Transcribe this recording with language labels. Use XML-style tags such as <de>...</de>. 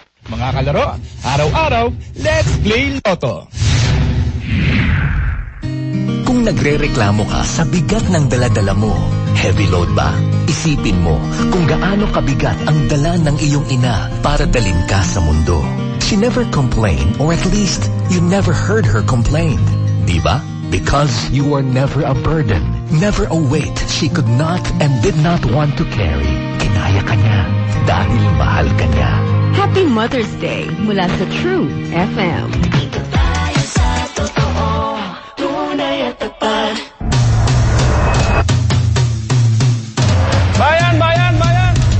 <tl>Mga kalaro, araw-araw,</tl> <en>let's play Lotto!</en> <tl>Kung nagre-reklamo ka sa bigat ng dala-dala mo,</tl> <en>heavy load</en> <tl>ba? Isipin mo kung gaano kabigat ang dala ng iyong ina para dalhin ka sa mundo.</tl> <en>She never complained, or at least you never heard her complain. Diba? Because you were never a burden, never a weight she could not and did not want to carry.</en> <tl>Kinaya ka niya dahil mahal ka niya. Happy Mother's Day mula sa True FM. Dito tayo sa totoo, tunay Bayan, bayan, bayan!</tl>